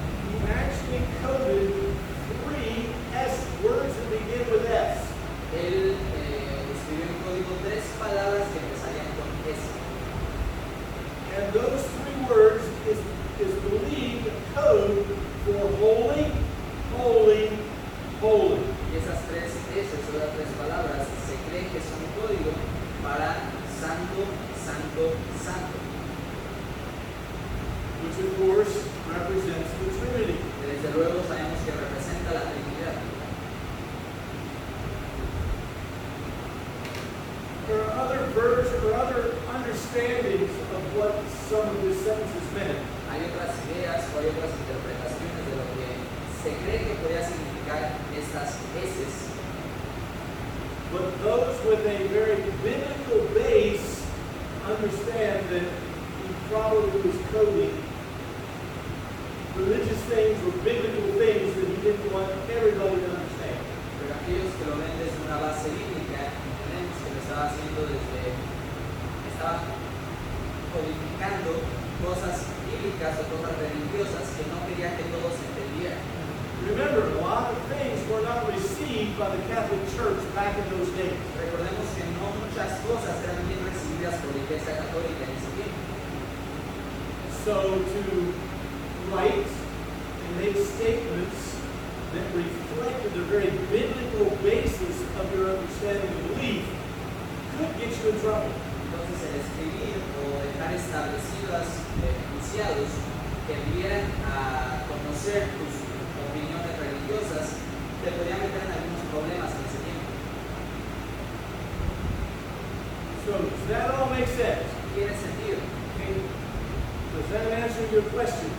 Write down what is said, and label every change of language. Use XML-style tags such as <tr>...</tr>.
<en>he actually coded 3 S words that begin with S.</en> <es>él escribió en código 3 palabras que empezarían con S.</es> <en>And those 3 words is believed code for holy, holy, holy.</en> <es>Y esas 3 S, o las 3 palabras, se cree que son código para santo, santo, santo.</es> <en>Which of course represents the Trinity.</en> <es>Desde luego sabemos que representa la Trinidad.</es> <en>There are other versions or other understandings of what some of these sentences meant.</en> <es>Hay otras ideas o hay otras interpretaciones de lo que se cree que podría significar estas S.</es> <en>But those with a very biblical base understand that he probably was coding religious things or biblical things that he didn't want everybody to understand.</en> <es>Pero aquellos que lo ven desde una base bíblica, entendemos que lo estaba haciendo estaba codificando cosas bíblicas o cosas religiosas que no quería que todos entendieran.</es> <en>Remember, a lot of things were not received by the Catholic Church back in those days.</en> <es>Recordemos que no muchas cosas eran bien recibidas por la Iglesia Católica en ese tiempo.</es> <en>So to write and make statements that reflected the very biblical basis of your understanding and belief could get you in trouble.</en> <es>Entonces, el escribir o dejar establecidos enunciados que dieran a conocer tus opiniones religiosas te podían meter en algunos problemas en ese tiempo.</es> <en>So does that all make sense?</en> <es>¿Tiene sentido?</es> <en>Okay. Does that answer your question?</en>